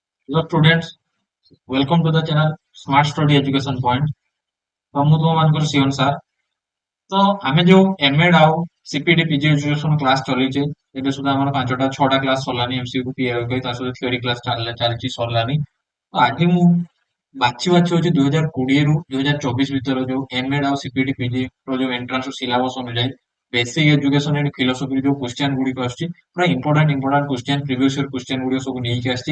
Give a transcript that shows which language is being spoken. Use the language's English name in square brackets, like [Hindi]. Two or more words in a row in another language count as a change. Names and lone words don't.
[English] Hello students, welcome to the channel Smart Study Education Point। [Odia] तो ମୁଁ ତୁମମାନଙ୍କର ସିଓନ ସାର୍। ତ ଆମେ ଯୋଉ ଏମଏଡ୍ ଆଉ [English] CPT PG education class [Odia] ଚଲେଇଛେ ଏବେ ସୁଦ୍ଧା ଆମର 5ଟା 6ଟା କ୍ଲାସ ସରିଲାନି ଏମସିକ୍ୟୁ ପିଆଇ ତା ସହିତ [English] theory class [Odia] ଚାଲିଛି ସରିଲାନି। ତ ଆଜି ମୁଁ ବାଛି ବାଛି ହଉଛି 2020 ରୁ 2024 ଭିତରେ ଯୋଉ ଏମଏଡ୍ ଆଉ [English] CPT PG [Odia] ର ଯୋଉ [English] entrance syllabus [Odia] ଅନୁଯାୟୀ [English] basic education and philosophy [Odia] ଯୋଉ କ୍ୱେଶ୍ଚନ ଗୁଡିକ ଆସୁଛି ପୁରା [English] important question previous year question [Odia] ଗୁଡିକ ସବୁ ନେଇକି ଆସିଛି।